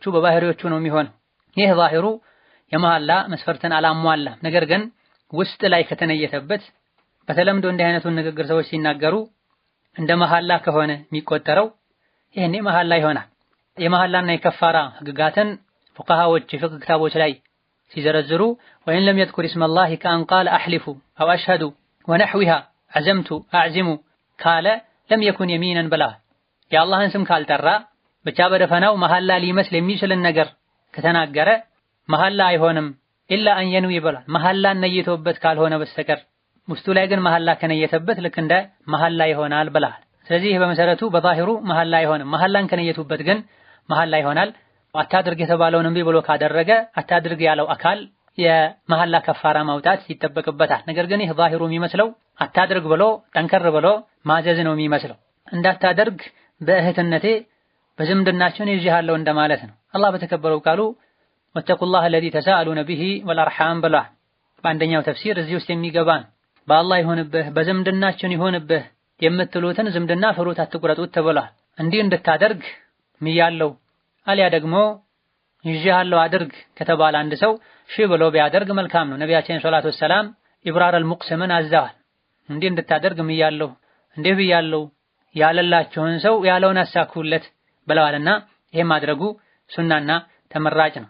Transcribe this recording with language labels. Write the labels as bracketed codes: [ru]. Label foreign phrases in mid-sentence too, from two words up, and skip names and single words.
[am] በባህሪዎቹ ነው የሚሆነው። ይህ ዛሂሩ የመሐላ መስፈርትን አላሟላም። ነገር ግን ውስጥ ላይ ከተነየተበት በተለምዶ እንዲህ አይነቱን ንግግር ሰዎች ሲናገሩ እንደ መሐላ ከሆነ የሚቆጠረው ይሄኔ መሐላ ይሆናል። የመሐላና የከፋራ ህግጋትን ፉቃሃዎች የፍቅህ ክታቦች ላይ ሲዘረዝሩ [ar] وإن لم يذكر اسم الله كأن قال احلف او اشهد ونحوها عزمت اعزم [am] ካለ [ar] لم يكن يمينا بلا [am] የአላህን ስም ካልጠራ ብቻ በደፈናው መሐላ ሊመስል የሚችልን ነገር ከተናገረ መሐላ አይሆንም። ኢላ [ar] أن ينوي [am] ይበላል። መሐላን ነይቶበት ካልሆነ በስተቀር ውስጡ ላይ ግን መሐላ ከነየተበት ልክ እንደ መሐላ ይሆናል ብለዋል። ስለዚህ በመሰረቱ በዛሂሩ መሐላ አይሆንም። መሐላን ከነየቱበት ግን መሐላ ይሆናል። አታድርግ የተባለውን እምቢ ብሎ ካደረገ አታድርግ ያለው አካል የመሐላ ከፋራ ማውጣት ይጠበቅበታል። ነገር ግን ይህ ዛሂሩ የሚመስለው አታድርግ ብሎ ጠንከር ብሎ ማዘዝ ነው የሚመስለው። እንዳታደርግ በእህትነቴ በዝምድናችን ይዤሃለሁ እንደማለት ነው። አላህ በተከበረው ቃሉ [ar] واتقوا الله الذي تساءلون به والأرحام [am] ብሏል። በአንደኛው ተፍሲር እዚህ ውስጥ የሚገባ በአላህ ይሆንብህ በዝምድናችን ይሆንብህ የምትሉትን ዝምድና ፍሩት አትቁረጡት ተብሏል። እንዲህ እንድታደርግ ምያለው አልያ ደግሞ ይዤሃለሁ አድርግ ከተባለ አንድ ሰው ሺ ብሎ ቢያደርግ መልካም ነው። ነቢያችን [ar] صلى الله عليه وسلم إبرار المقسم [am] አዘዋል። እንዲህ እንድታደርግ ምያለው እንዲህ ብያለው ያለላችሁን ሰው ያለውን አሳኩለት ብለዋልና ይሄ ማድረጉ ሱናና ተመራጭ ነው።